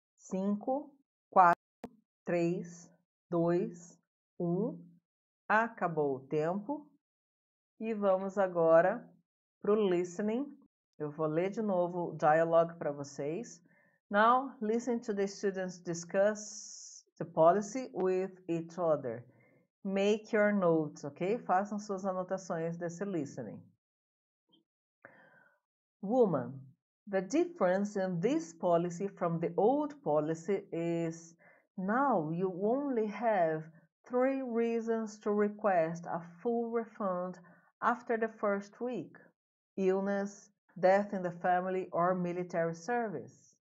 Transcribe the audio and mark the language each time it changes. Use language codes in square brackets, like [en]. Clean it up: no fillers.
[pt] 5, 4, 3, 2, 1. Acabou o tempo. E vamos agora para o listening. Eu vou ler de novo o dialogue para vocês. [en] Now, listen to the students discuss the policy with each other. Make your notes, ok? [pt] Façam suas anotações desse listening. [en] Woman, the difference in this policy from the old policy is now you only have 3 reasons to request a full refund after the first week: illness, death in the family, or military service.